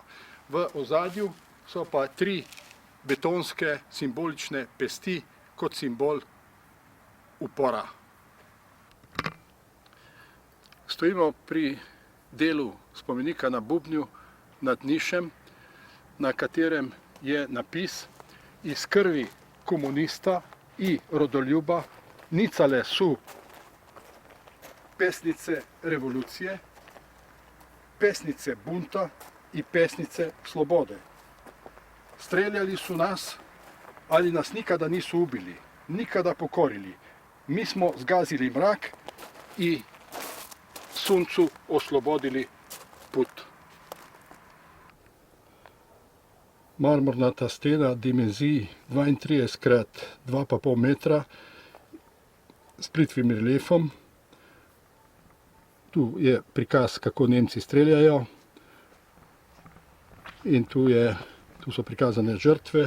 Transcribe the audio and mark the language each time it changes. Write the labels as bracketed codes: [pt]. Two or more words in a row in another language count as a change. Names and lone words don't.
[sl] V ozadju so pa 3 betonske simbolične pesti kot simbol upora. Stojimo pri delu spomenika na Bubnju nad Nišem, na katerem je napis: [sr] iz krvi komunista i rodoljuba nicale su pesnice revolucije, pesnice bunta i pesnice slobode. Streljali su nas, ali nas nikada nisu ubili, nikada pokorili. Mi smo zgazili mrak i suncu oslobodili put. [sl] Marmornata stena dimenziji 32 krat 2,5 metra s plitvim reliefom. Tu je prikaz, kako Nemci streljajo, in tu so prikazane žrtve.